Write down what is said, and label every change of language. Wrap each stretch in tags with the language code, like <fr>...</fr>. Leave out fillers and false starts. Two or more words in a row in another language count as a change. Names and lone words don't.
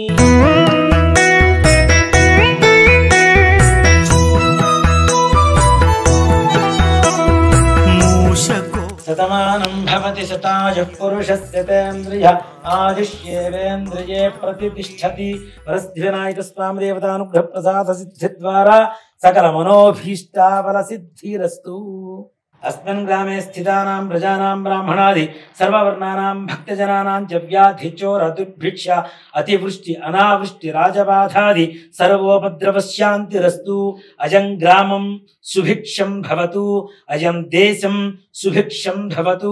<sa>శతమానం భవతి శతాయుః పురుషస్య తేంద్రియ ఆదిశ్యేవేంద్రియే ప్రతిష్ఠతి. వరసిద్ధివినాయక స్వామి దేవతానుగ్రహ ప్రసాద సిద్ధి ద్వారా సకల మనోభీష్టాఫల సిద్ధిరస్తు. अस्मिन् ग्रामे स्थितानां प्रजानां ब्राह्मणादि सर्ववर्णानां भक्तजनानां च व्याधि चोर दुर्भिक्ष अतिवृष्टि अनावृष्टि राजबाधादि सर्वोपद्रवशान्तिरस्तु. अयं ग्रामं सुभिक्षं भवतु. अयं देशं सुभिक्षं भवतु.</sa>